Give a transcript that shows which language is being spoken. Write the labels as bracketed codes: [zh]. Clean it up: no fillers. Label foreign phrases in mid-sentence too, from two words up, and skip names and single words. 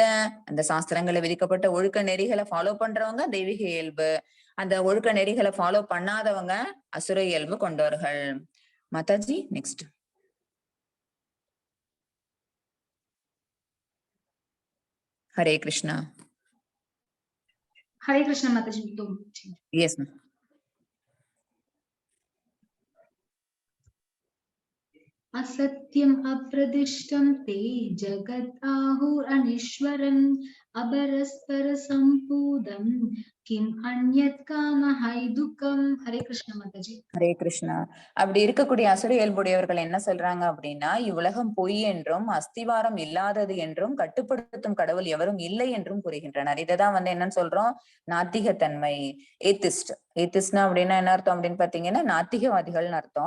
[ta] அந்த சாஸ்திரங்களை விதிக்கப்பட்ட ஒழுக்க நெறிகளை ஃபாலோ பண்றவங்க தெய்வீக இயல்பு, அந்த ஒழுக்க நெறிகளை ஃபாலோ பண்ணாதவங்க அசுர இயல்பு கொண்டவர்கள். மாதாஜி நெக்ஸ்ட். ஹரே கிருஷ்ணா. [hi] हरे कृष्ण माताजी. [en] Yes ma'am. [sa] असत्यम् अप्रदिष्टं ते जगत् आहुरनीश्वरम् अबरस्पर सम्पूदं किम् अन्यत् कामहैतुकम्. [hi] हरे कृष्ण माताजी. [ta] ஹரே கிருஷ்ணா. அப்படி இருக்கக்கூடிய அசுர இயல்புடையவர்கள் என்ன சொல்றாங்க அப்படின்னா, இவ்வுலகம் பொய் என்றும் அஸ்திவாரம் இல்லாதது என்றும் கட்டுப்படுத்தும் கடவுள் எவரும் இல்லை என்றும் கூறுகின்றனர். இததான் வந்து என்னன்னு சொல்றோம்? நாத்திகத்தன்மை, ஏத்திஸ்ட். ஏத்திஸ்ட்னா அப்படின்னா என்ன அர்த்தம் அப்படின்னு பாத்தீங்கன்னா நாத்திகவாதிகள்னு அர்த்தம்.